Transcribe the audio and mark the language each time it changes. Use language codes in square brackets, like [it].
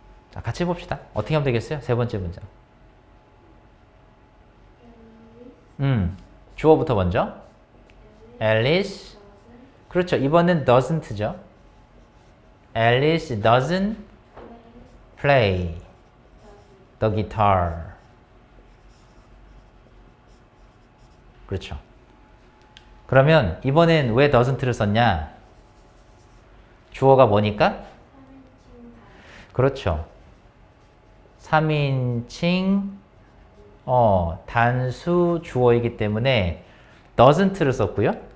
[ko] 자, 같이 해봅시다. 어떻게 하면 되겠어요? 세 번째 문장. 주어부터 먼저. Alice. 그렇죠. 이번엔 doesn't죠. [en] Alice doesn't play the guitar. [ko] 그렇죠. 그러면 이번엔 왜 doesn't를 썼냐? 주어가 뭐니까? 그렇죠. 3인칭 단수 주어이기 때문에 doesn't를 썼고요.